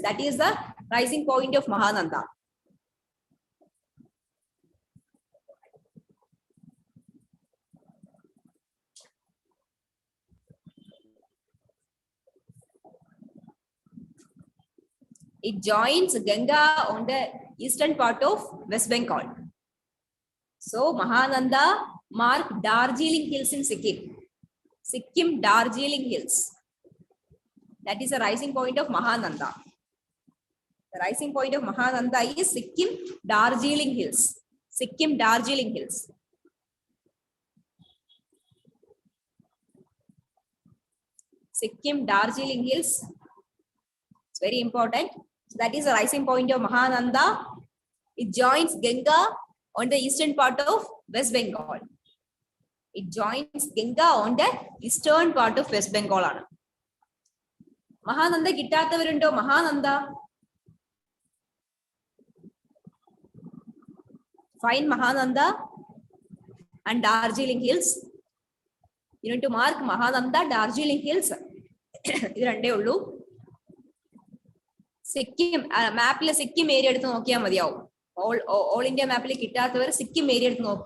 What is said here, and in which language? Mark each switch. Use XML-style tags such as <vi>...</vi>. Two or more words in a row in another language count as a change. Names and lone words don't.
<en>That is the rising point of Mahananda. It joins Ganga on the eastern part of West Bengal. So Mahananda, mark Darjeeling Hills in Sikkim. Sikkim Darjeeling Hills. That is the rising point of Mahananda. The rising point of Mahananda is Sikkim Darjeeling Hills. Sikkim Darjeeling Hills. Sikkim Darjeeling Hills. It's very important. So that is the rising point of Mahananda. It joins Ganga on the eastern part of West Bengal. It joins Ganga on the eastern part of West Bengal. Mahananda Gittatavirundo Mahananda. Find Mahananda and Darjeeling Hills. You need to mark Mahananda, Darjeeling Hills.</en> <ml>ഇത് രണ്ടേ ഉള്ളൂ. സിക്കിം മാപ്പിലെ സിക്കിം ഏരിയ എടുത്ത് നോക്കിയാൽ മതിയാവും.</ml> <en>All India</en> <ml>മാപ്പിൽ കിട്ടാത്തവർ സിക്കിം ഏരിയ എടുത്ത് നോക്കുക.</ml>